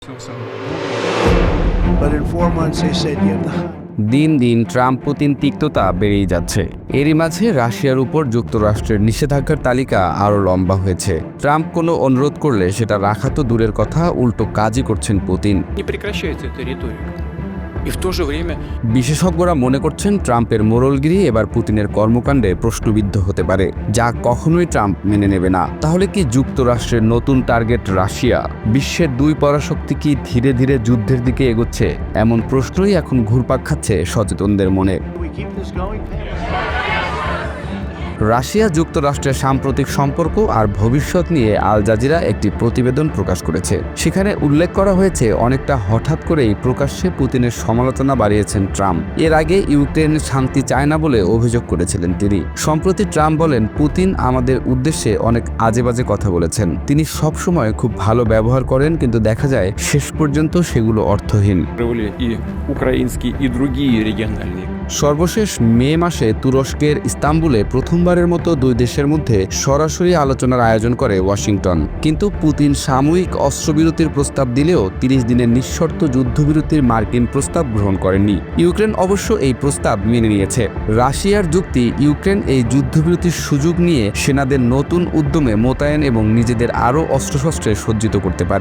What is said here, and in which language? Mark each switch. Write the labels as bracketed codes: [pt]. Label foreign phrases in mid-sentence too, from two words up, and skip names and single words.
[en] But in 4 months they said you have the [bn] দিন দিন ট্রাম্প পুতিন তিক্ততা বেড়েই যাচ্ছে। এরই মাঝে রাশিয়ার উপর যুক্তরাষ্ট্রের নিষেধাজ্ঞার তালিকা আরও লম্বা হয়েছে। ট্রাম্প কোনো অনুরোধ করলে সেটা রাখা তো দূরের কথা, উল্টো কাজই করছেন পুতিন। [ru] Не прекращается эта риторика. И в то же время [bn] বিশেষজ্ঞরা মনে করছেন ট্রাম্পের মোড়লগিরি এবার পুতিনের কর্মকাণ্ডে প্রশ্নবিদ্ধ হতে পারে, যা কখনোই ট্রাম্প মেনে নেবে না। তাহলে কি যুক্তরাষ্ট্রের নতুন টার্গেট রাশিয়া? বিশ্বের দুই পরাশক্তি কি ধীরে ধীরে যুদ্ধের দিকে এগোচ্ছে? এমন প্রশ্নই এখন ঘুরপাক খাচ্ছে সচেতনদের মনে। [en] we keep this going? [bn] রাশিয়া যুক্তরাষ্ট্রের সাম্প্রতিক সম্পর্ক আর ভবিষ্যৎ নিয়ে আল জাজিরা একটি প্রতিবেদন প্রকাশ করেছে। সেখানে উল্লেখ করা হয়েছে অনেকটা হঠাৎ করেই প্রকাশ্যে পুতিনের সমালোচনা বাড়িয়েছেন ট্রাম্প। এর আগে ইউক্রেন শান্তি চায় না বলে অভিযোগ করেছিলেন তিনি। সম্প্রতি ট্রাম্প বলেন, পুতিন আমাদের উদ্দেশ্যে অনেক আজেবাজে কথা বলেছেন। তিনি সবসময় খুব ভালো ব্যবহার করেন, কিন্তু দেখা যায় শেষ পর্যন্ত সেগুলো অর্থহীন। [ru] и украинские, и другие региональные. [bn] সর্বশেষ মে মাসে তুরস্কের ইস্তাম্বুলে প্রথমবারের মতো দুই দেশের মধ্যে সরাসরি আলোচনার আয়োজন করে ওয়াশিংটন। কিন্তু পুতিন সাময়িক অস্ত্রবিরতির প্রস্তাব দিলেও 30 দিনের নিঃশর্ত যুদ্ধবিরতির মার্কিন প্রস্তাব গ্রহণ করেননি। ইউক্রেন অবশ্য এই প্রস্তাব মেনে নিয়েছে। রাশিয়ার যুক্তি, ইউক্রেন এই যুদ্ধবিরতির সুযোগ নিয়ে সেনাদের নতুন উদ্যমে মোতায়েন এবং নিজেদের আরও অস্ত্রশস্ত্রে সজ্জিত করতে পারে।